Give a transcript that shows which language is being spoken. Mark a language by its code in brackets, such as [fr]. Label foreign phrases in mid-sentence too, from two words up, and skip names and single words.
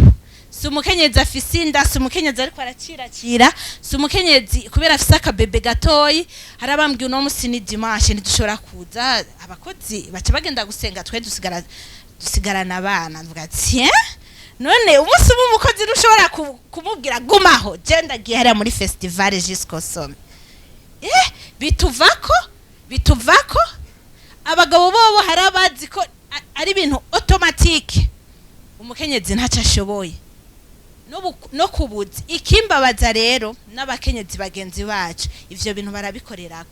[rn] Si umukenyezi afise inda, si umukenyezi ariko aracirakira, si umukenyezi kubera afise akabebe gatoyi. Harabambwiye uno musi ni dimanche ntidushobora kuza, abakozi baca bagenda gusenga, twe dusigarana abana. Mvuga ati none umunsi umukozi rushobora kumubwira gumaho, je ndagiye hariya muri festival [fr] jusqu'au sommet. [rn] Bituvako abagabo bobo harabazi ko ari ibintu automatique, umukenyezi ntaca ashoboye no kubuza. Ikimbabaza rero n'abakenyezi bagenzi bacu ivyo bintu barabikorerako.